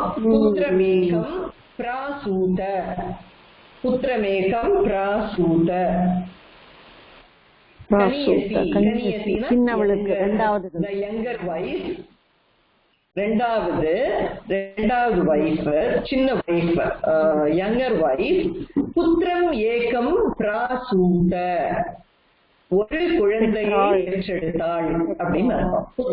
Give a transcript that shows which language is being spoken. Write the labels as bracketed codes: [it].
[sa] புத்திரமேகம் பிராசூத, புத்திரமேகம் பிராசூத. [ta] கனியசினா சின்னவளுக்கு இரண்டாவது, [en] the younger wife, [ta] ரெண்டாவது [en] wife, [ta] சின்ன [en] Wife, younger wife. [sa] புத்திரம் ஏகம் பிராசூத, [ta] ஒரு குழந்தையை பெற்றெடுத்தாள் அப்படின்னு அர்த்தம்.